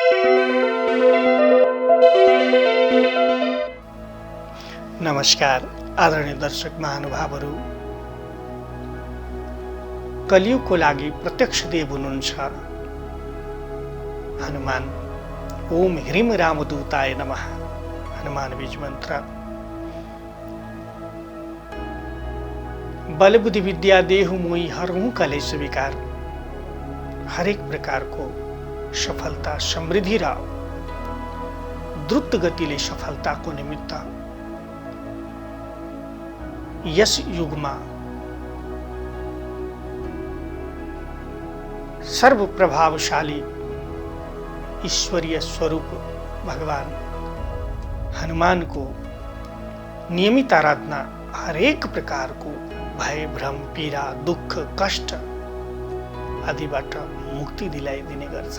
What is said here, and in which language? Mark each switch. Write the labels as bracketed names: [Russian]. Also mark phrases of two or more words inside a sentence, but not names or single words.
[Nepali] नमस्कार आदरणीय दर्शक महानुभावहरू, कलियुगको लागि प्रत्यक्ष देव हुनुहुन्छ हनुमान। [Sanskrit] ओम ह्रीम रामदूताय नमः। [Nepali] हनुमान बीज मन्त्र। [Awadhi] बल बुद्धि विद्या देहु मोहि हरहु कलेश विकार। [Nepali] हरेक प्रकारको सफलता समृद्धि र द्रुत गतिले सफलताको निमित्त यस युगमा सर्वप्रभावशाली ईश्वरीय स्वरूप भगवान हनुमानको नियमित आराधना हरेक प्रकारको भय भ्रम पीडा दुःख कष्ट आदिबाट मुक्ति दिलाइदिने गर्छ।